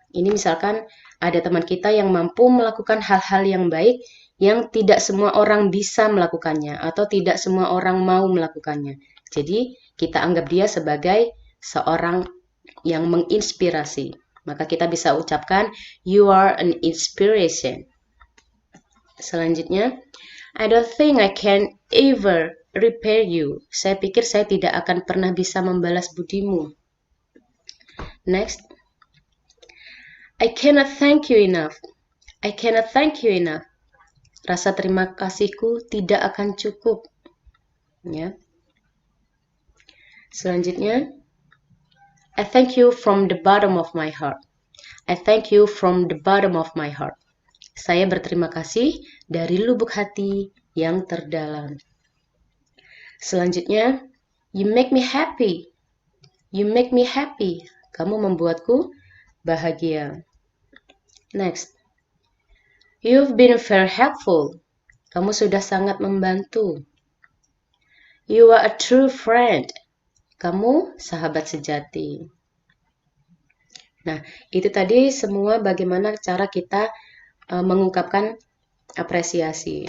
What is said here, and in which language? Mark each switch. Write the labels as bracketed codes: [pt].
[id] Ini misalkan ada teman kita yang mampu melakukan hal-hal yang baik yang tidak semua orang bisa melakukannya atau tidak semua orang mau melakukannya. Jadi kita anggap dia sebagai seorang yang menginspirasi. Maka kita bisa ucapkan [en] you are an inspiration. Selanjutnya, I don't think I can ever repay you. [id] Saya pikir saya tidak akan pernah bisa membalas budimu. [en] Next. I cannot thank you enough. I cannot thank you enough. [id] Rasa terima kasihku tidak akan cukup. [en] Ya. Selanjutnya, I thank you from the bottom of my heart. I thank you from the bottom of my heart. [id] Saya berterima kasih dari lubuk hati yang terdalam. [en] Selanjutnya, you make me happy. You make me happy. [id] Kamu membuatku bahagia. [en] Next. You've been very helpful. [id] Kamu sudah sangat membantu. [en] You are a true friend. [id] Kamu sahabat sejati. Nah, itu tadi semua bagaimana cara kita mengungkapkan apresiasi.